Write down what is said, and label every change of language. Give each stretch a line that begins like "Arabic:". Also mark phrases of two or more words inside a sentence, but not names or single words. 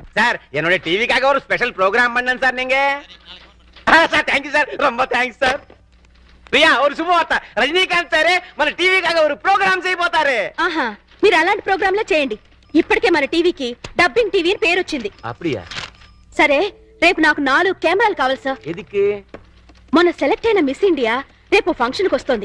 Tamil: சார் என்னோட டிவிக்காக ஒரு
English: special program
Tamil: பண்ணேன் சார் நீங்க. சார்
English: thank you
Tamil: சார், ரொம்ப தேங்க்ஸ் సార్.
Telugu: ప్రియా ஒரு శుభవార్త, రజనీకాంత్ సారే మన టీవీకాగా ఒక ప్రోగ్రామ్ చేయబోతారు. ఆహా, మీరు అలాంటి ప్రోగ్రాంలే చేయండి. ఇప్పటికే మన టీవీకి
English: dubbing TV
Telugu: అని పేరు వచ్చింది. అప్పుడియా? సరే, రేపు నాకు 4 కెమెరాలు కావాలి సార్. ఎదికి? మొన్న సెలెక్ట్ అయిన మిస్ ఇండియా రేపు ఫంక్షన్ కి వస్తుంది.